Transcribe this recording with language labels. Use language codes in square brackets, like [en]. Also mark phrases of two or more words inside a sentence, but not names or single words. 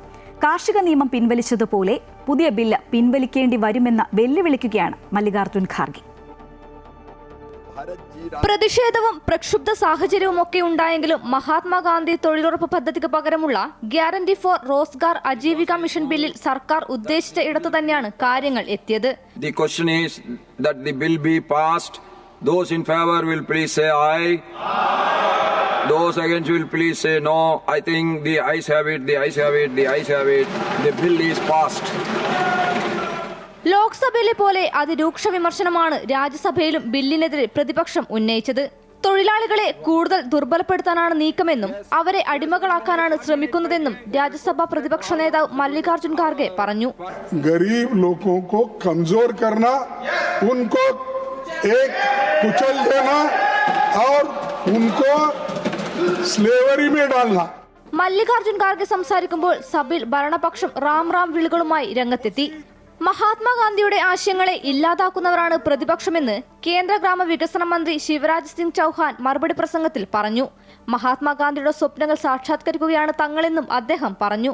[ml] കാർഷിക നിയമം പിൻവലിച്ചതുപോലെ പുതിയ ബില്ല് പിൻവലിക്കേണ്ടി വരുമെന്ന് വെല്ലുവിളിക്കുകയാണ് മല്ലികാർജ്ജുൻ ഖാർഗെ. പ്രതിഷേധവും പ്രക്ഷുബ്ധ സാഹചര്യവും ഒക്കെ ഉണ്ടായെങ്കിലും മഹാത്മാഗാന്ധി തൊഴിലുറപ്പ് പദ്ധതിക്ക് പകരമുള്ള ഗ്യാരണ്ടി ഫോർ റോസ്ഗാർ അജീവിക മിഷൻ ബില്ലിൽ സർക്കാർ ഉദ്ദേശിച്ച ഇടത്തു തന്നെയാണ് കാര്യങ്ങൾ എത്തിയത്. [en] The question is that the bill be passed. Those in favor will please say aye. Those against will please say no. I think the ayes have it, the ayes have it, the ayes have it. The bill is passed. [ml] ലോക്സഭയിലെ പോലെ അതിരൂക്ഷ വിമർശനമാണ് രാജ്യസഭയിലും ബില്ലിനെതിരെ പ്രതിപക്ഷം ഉന്നയിച്ചത്. തൊഴിലാളികളെ കൂടുതൽ ദുർബലപ്പെടുത്താനാണ് നീക്കമെന്നും അവരെ അടിമകളാക്കാനാണ് ശ്രമിക്കുന്നതെന്നും രാജ്യസഭാ പ്രതിപക്ഷ നേതാവ് മല്ലികാർജ്ജുൻ ഖാർഗെ പറഞ്ഞു. [hi] गरीब लोगों को कमजोर करना, उनको एक कुचल देना और उनको स्लेवरी में डालना. [ml] മല്ലികാർജ്ജുൻ ഖാർഗെ സംസാരിക്കുമ്പോൾ സഭയിൽ ഭരണപക്ഷം റാം വിളികളുമായി രംഗത്തെത്തി. മഹാത്മാഗാന്ധിയുടെ ആശയങ്ങളെ ഇല്ലാതാക്കുന്നവരാണ് പ്രതിപക്ഷമെന്ന് കേന്ദ്ര ഗ്രാമവികസന മന്ത്രി ശിവരാജ് സിംഗ് ചൌഹാൻ മറുപടി പ്രസംഗത്തിൽ പറഞ്ഞു. മഹാത്മാഗാന്ധിയുടെ സ്വപ്നങ്ങൾ സാക്ഷാത്കരിക്കുകയാണ് തങ്ങളെന്നും അദ്ദേഹം പറഞ്ഞു.